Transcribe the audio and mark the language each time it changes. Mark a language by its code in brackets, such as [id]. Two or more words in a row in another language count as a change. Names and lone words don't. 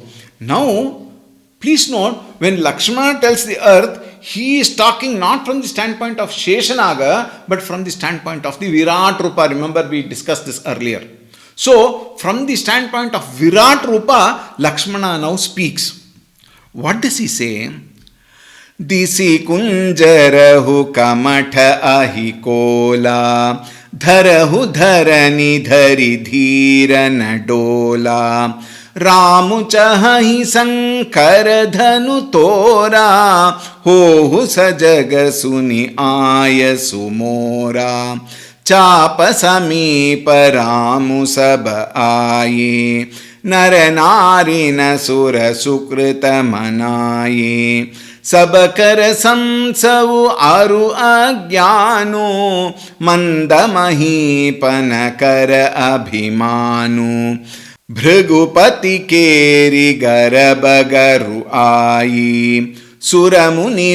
[en] Now, please note, when Lakshmana tells the earth, he is talking not from the standpoint of Sheshanaga, but from the standpoint of the Virat Rupa. Remember, we discussed this earlier. So, from the standpoint of Virat Rupa, Lakshmana now speaks. What does he say? [awa] दिसि कुंजरहु कमठ अहिकोल धरहु धरनि धरि धीर नडोला रामु चाहि संकर धनु तोरा हो सजग सुनि आय सुमोरा चाप समीप रामु सब आए नर नारि नसुर सुकृत मनाए सब कर संसवु अरु अज्ञानो मंद महीपन कर अभिमानु भृगुपति केरि गरब गरु आई सुरमुनि